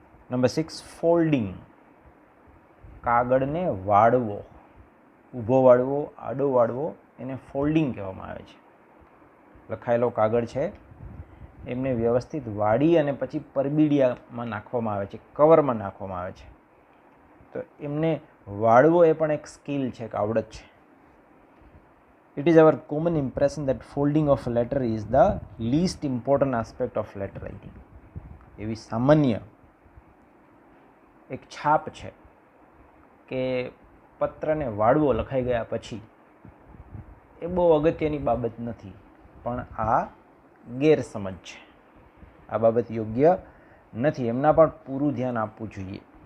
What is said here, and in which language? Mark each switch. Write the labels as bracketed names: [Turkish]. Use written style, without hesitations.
[Gujarati] Number 6, folding. કાગળને વાળવો, ઊભો વાળવો, આડો વાળવો, એને ફોલ્ડિંગ કહેવામાં આવે છે. લખાયેલો કાગળ છે એમને વ્યવસ્થિત વાળી અને પછી પરબીડિયામાં નાખવામાં આવે છે, કવરમાં નાખવામાં આવે છે. તો એમને વાળવો એ પણ એક સ્કિલ છે, એક આવડત છે. [English] It is our common impression that folding of a letter is the least important aspect of letter writing. [Gujarati] એવી સામાન્ય એક છાપ છે કે પત્રને વાળવો લખાઈ ગયા પછી એ બહુ અગત્યની બાબત નથી, પણ આ ગેરસમજ છે. આ બાબત યોગ્ય નથી, એમના પણ પૂરું ધ્યાન આપવું જોઈએ.